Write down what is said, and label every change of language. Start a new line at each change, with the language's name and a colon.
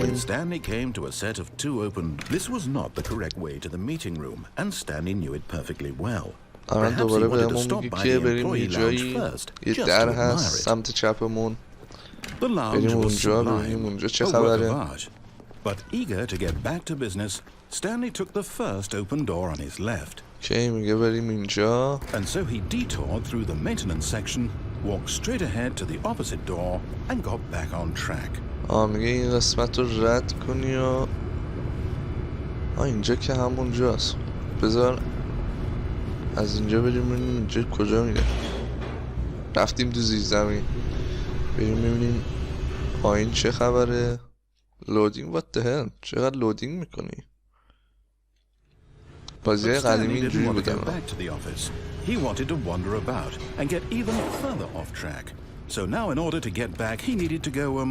English: When Stanley came to a set of 2 open, this was not the correct way to the meeting room, and Stanley knew it perfectly well.
Persian: الان دوباره بهمون میگه که بریم یه جایی، یه در هست سمت چپمون، بریم اونجا ببینیم اونجا چه خبره.
English: But eager to get back to business, Stanley took the first open door on his left.
Persian: که میگه بریم اینجا.
English: And so he detoured through the maintenance section, walked straight ahead to the opposite door and got back on track.
Persian: میگه این قسمت رو رد کنی و اینجا که همونجاست. بذار از اینجا بریم ببینیم اینجا کجا میره. رفتیم تو زیر زمین، بریم ببینیم پایین چه خبره. لودینگ
English: what the hell،
Persian: چقدر لودینگ میکنی؟ بازی قدیمی اینجوری بودن.
English: He wanted to wander about and get even further off track. So now in order to get back he needed to go